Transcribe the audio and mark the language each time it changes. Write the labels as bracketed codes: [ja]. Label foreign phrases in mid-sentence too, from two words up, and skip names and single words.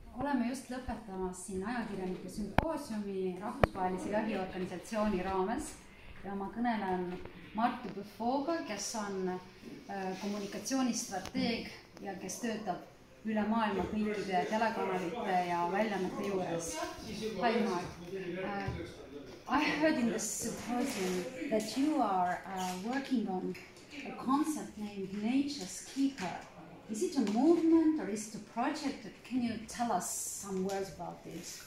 [et] oleme just lõpetamas siin ajakirjanike sümpoosiumi rahvusvahelise jahiorganisatsiooni raames ja ma kõnelen Marc de Beaufort'ga, kes on kommunikatsioonistrateeg ja kes töötab üle maailma kõikide telekanalite ja väljaannete juures. [en] Hi Marc. I heard in this symposium that you are working on a concept named Nature's Keeper. Is it a movement or is it a project? Can you tell us some words about this?